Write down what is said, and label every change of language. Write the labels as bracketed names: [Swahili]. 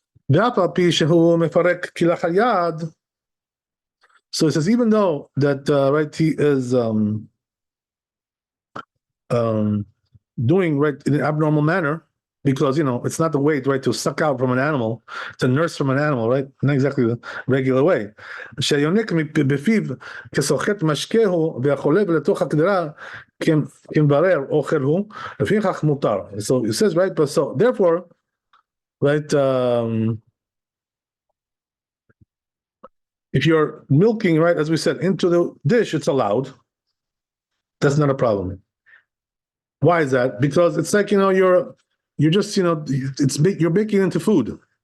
[Hebrew] ואף על פי שהוא מפרק כלאחר יד, [English] so he says, even though that, right, he is doing right in an abnormal manner, because it's not the way, right, to suck out from an animal, to nurse from an animal, right? Not exactly the regular way. [Hebrew] שהיונק בפיו כסוחט משקהו והחולב לתוך הקדרה כמברר אוכל הוא, לפיכך מותר. [English] So it says, right, but so therefore, right, if you're milking, right, as we said, into the dish, it's allowed. That's not a problem. Why is that? Because it's like, you're just, you're making it into food.